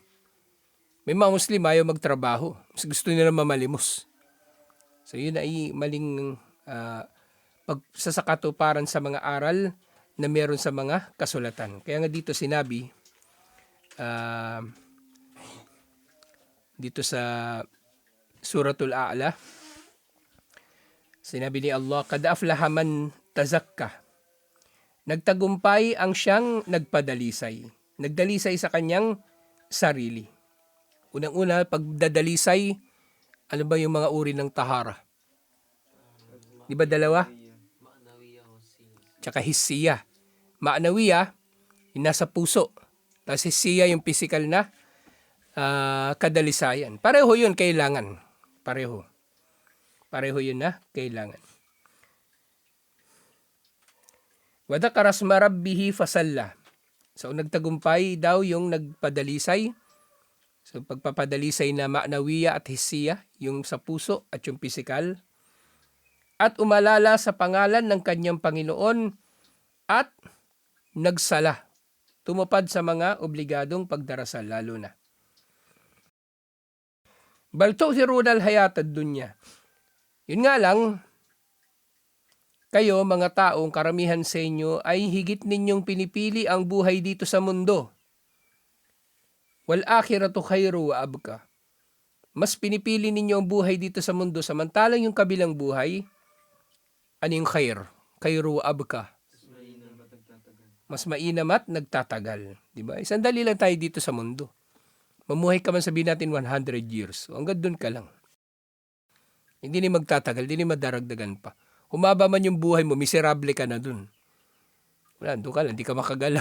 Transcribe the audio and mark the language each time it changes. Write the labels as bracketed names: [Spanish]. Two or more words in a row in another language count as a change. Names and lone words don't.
[Filipino] May mga Muslim ayaw magtrabaho. Mas gusto nila mamalimos. So yun ay maling pagsasakatuparan sa mga aral na meron sa mga kasulatan. Kaya nga dito sinabi, dito sa Suratul A'la, sinabi ni Allah, [Arabic] "قد أفلح من تزكى." [Filipino] Nagtagumpay ang siyang nagpadalisay. Nagdalisay sa kanyang sarili. Unang-una, pagdadalisay, ano ba yung mga uri ng tahara? Di ba dalawa? Tsaka hissiya. Ma'nawiya, yung nasa puso. Tapos hissiya, yung physical na kadalisayan. Pareho yun, kailangan. Pareho yun na kailangan. [Arabic] وذكر اسم ربه فصلى. [Filipino] So nagtagumpay daw yung nagpadalisay. So pagpapadalisay na ma'nawiya at hissiya, yung sa puso at yung pisikal. At umalala sa pangalan ng kanyang Panginoon at nagsala. Tumupad sa mga obligadong pagdarasal, lalo na. [Arabic] بل تؤثرون الحياة الدنيا. [Filipino] Yun nga lang, kayo mga taong karamihan sa inyo ay higit ninyong pinipili ang buhay dito sa mundo. [Arabic] والآخرة خير وأبقى. [Filipino] Mas pinipili ninyo ang buhay dito sa mundo samantalang yung kabilang buhay, ano yung khair? [Arabic] خير وأبقى. [Filipino] Mas mainam at nagtatagal. Diba? Sandali lang tayo dito sa mundo. Mamuhay ka man sabihin natin 100 years. Hanggang doon ka lang. Hindi na magtatagal, hindi na madaragdagan pa. Humaba man yung buhay mo, miserable ka na dun. Wala, doon ka lang, hindi ka makagalaw.